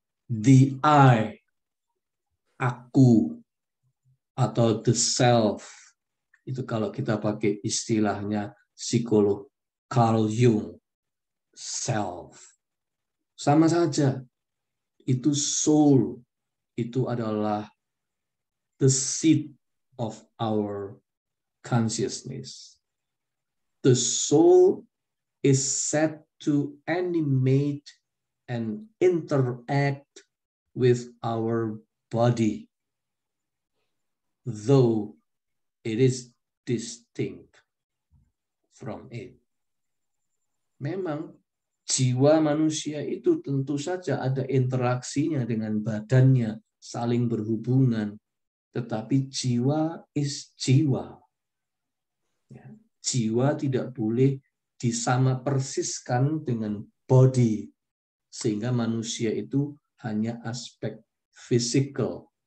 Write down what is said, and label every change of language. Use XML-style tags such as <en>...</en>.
<id>The I, aku, atau the self, itu kalau kita pakai istilahnya psikolog Carl Jung, self. Sama saja, itu soul, itu adalah</id> <en>the seat of our consciousness. The soul is set to animate and interact with our body, though it is distinct from it.</en> <id>Memang jiwa manusia itu tentu saja ada interaksinya dengan badannya, saling berhubungan, tetapi jiwa is jiwa. Jiwa tidak boleh disama persiskan dengan body, sehingga manusia itu hanya aspek fisikal.</id>